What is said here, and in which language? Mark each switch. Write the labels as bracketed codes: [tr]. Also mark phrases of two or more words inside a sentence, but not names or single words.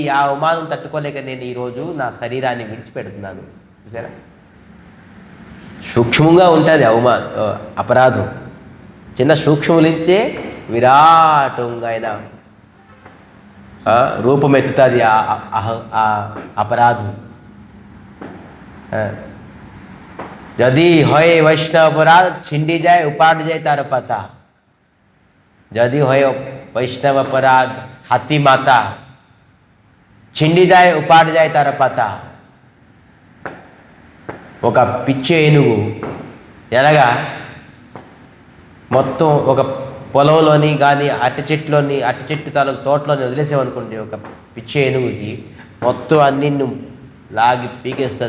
[te] ఆ అవమానం తట్టుకోలేక నేను ఈరోజు నా శరీరాన్ని విడిచిపెడుతున్నాను. చూసారా, సూక్ష్మంగా ఉంటుంది అపరాధం. చిన్న సూక్ష్మలించే విరాటంగా అయిన రూపమెత్తుతుంది ఆ అపరాధం. [bn] যদি হয় বৈষ্ণব অপরাধ ছিন্ডি যায় উপাট যায় তার পাতা, যদি হয় বৈষ্ণব অপরাধ হাতি মাতা ছিండి যায় ఉపాట যায় তার পাতা. [te] ఒక పిచ్చి ఏనుగు ఎలాగా మొత్తం ఒక పొలంలోని కానీ అట్టి చెట్టు తాలూకు తోటలోని వదిలేసామనుకోండి, ఒక పిచ్చి ఏనుగుకి మొత్తం అన్ని లాగి పీకేస్తుంది.